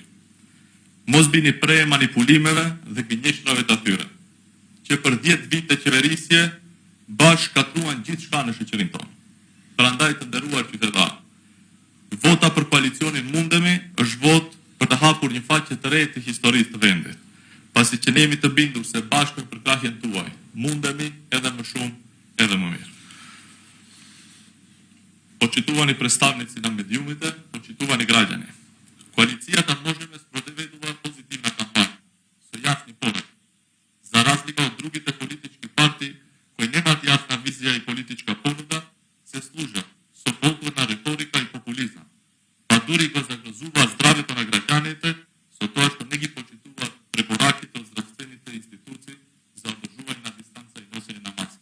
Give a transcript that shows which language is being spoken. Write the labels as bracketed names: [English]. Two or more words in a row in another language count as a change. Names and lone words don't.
[Albanian] Mos bini pre manipulimeve dhe gënjeshtrave të atyre, që për 10 vite qeverisje bashkë katruan gjithçka në shoqërinë tonë. Prandaj të nderuar qytetarë, vota për koalicionin Mundemi është votë për të hapur një faqe të re të historisë të vendit, pasi që ne jemi të bindur se bashkë për krahjen tuaj, mundemi edhe më shumë, edhe më mirë. [Macedonian] Почитувани представници на медиумите, почитувани граѓани. Коалицијата Можеме спроведува позитивна кампања со јасни пораки. За разлика од другите политички партии кои немаат јасна визија и политичка понуда, се служат со фолклорна риторика и популизам, па дури го загрозуваат здравето на граѓаните со тоа што не ги почитуваат препораките од здравствените институции за одржување на дистанца и носење на маски.